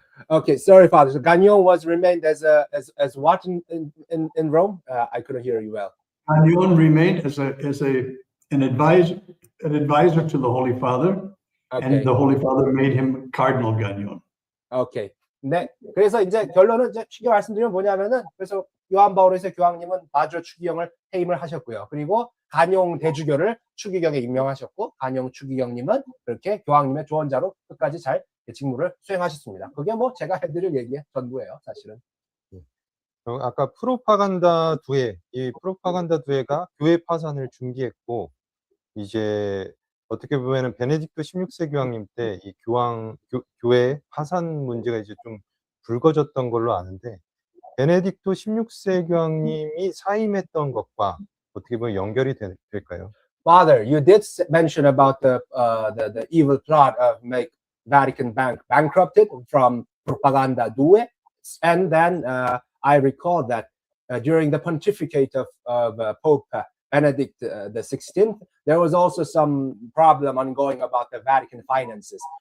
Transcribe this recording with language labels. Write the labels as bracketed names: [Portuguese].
[English] Okay, sorry, Father. So Gagnon was remained as what in Rome? I couldn't hear you well. Gagnon remained as an advisor to the Holy Father, Okay. and the Holy Father made him Cardinal Gagnon. Okay. 네. [Korean] 그래서 이제 결론은 이제 쉽게 말씀드리면 뭐냐면은 그래서 요한 바오로1세 교황님은 바조 추기경을 해임을 하셨고요. 그리고 간용 대주교를 추기경에 임명하셨고 간용 추기경님은 그렇게 교황님의 조언자로 끝까지 잘 직무를 수행하셨습니다. 그게 뭐 제가 해드릴 얘기의 전부예요, 사실은. 아까 프로파간다 두해, 이 프로파간다 두해가 교회 파산을 중기했고 이제 어떻게 보면은 베네딕토 16세 교황님 때 이 교회 파산 문제가 이제 좀 불거졌던 걸로 아는데 베네딕토 16세 교황님이 사임했던 것과 어떻게 보면 연결이 될까요? [English] Father, you did mention about the evil plot of make Vatican Bank bankrupted from Propaganda 2, and then I recall that during the pontificate of Pope Benedict the 16th, there was also some problem ongoing about the Vatican finances.